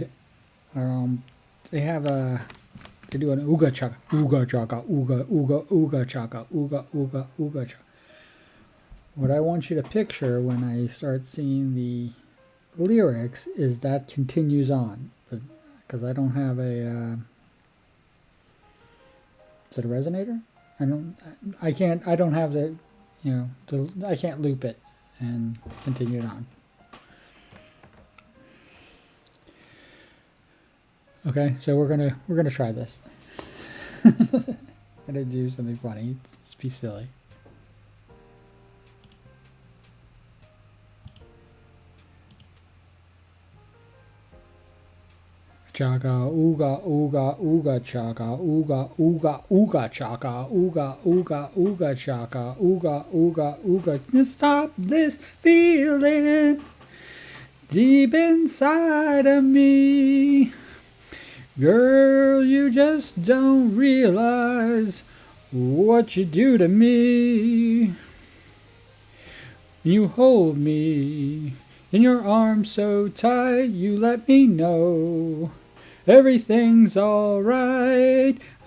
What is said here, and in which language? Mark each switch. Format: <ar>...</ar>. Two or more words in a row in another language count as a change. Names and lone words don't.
<en>They have they do an ooga chaka, ooga chaka, ooga ooga ooga chaka, ooga ooga ooga chaka. What I want you to picture when I start seeing the lyrics is that continues on, but because I don't have a is it a resonator? I don't have the, I can't loop it and continue it on. Okay, so we're gonna try this. Gonna do something funny. Let's be silly. Chaka ooga ooga ooga chaka ooga ooga ooga chaka ooga ooga ooga chaka ooga ooga ooga. Stop this feeling deep inside of me. Girl, you just don't realize what you do to me. You hold me in your arms so tight, you let me know everything's alright.</en>